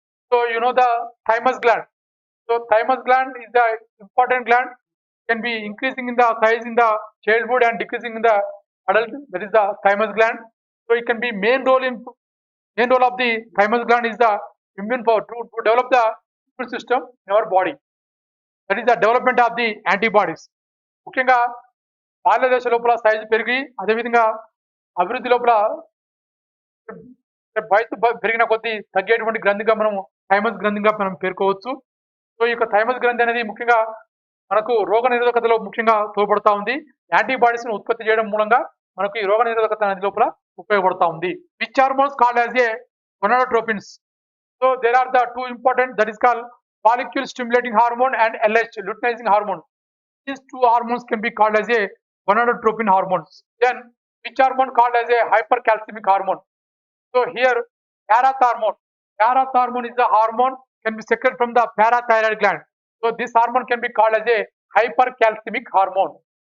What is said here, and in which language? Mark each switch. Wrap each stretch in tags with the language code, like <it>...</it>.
<en>So you know the thymus gland. So thymus gland is the important gland, can be increasing in the size in the childhood and decreasing in the adulthood. That is the thymus gland. So it can be main role of the thymus gland is the immune power to develop the immune system in our body. That is the development of the antibodies.</en> <te>ముఖ్యంగా బాల్య దశ లోపల size పెరిగి అదేవిధంగా అభివృద్ధి లోపల వయసు పెరిగిన కొద్దీ తగ్గేటువంటి గ్రంథిగా మనం థైమస్ గ్రంథిగా మనం పేర్కోవచ్చు. సో ఈ యొక్క థైమస్ గ్రంథి అనేది ముఖ్యంగా మనకు రోగ నిరోధకతలో ముఖ్యంగా తోడ్పడతా ఉంది. యాంటీబాడీస్ ను ఉత్పత్తి చేయడం మూలంగా మనకు ఈ రోగ నిరోధకత అనేది లోపల ఉపయోగపడతా ఉంది.</te> <en>Which hormones called as a gonadotropins. So there are the two important, that is called follicle stimulating hormone and LH, luteinizing hormone. These two hormones can be called as a gonadotropin hormones. Then which hormone called as a hypercalcemic hormone? So here parathormone is the hormone can be secreted from the parathyroid gland. So this hormone can be called as a hypercalcemic hormone.</en>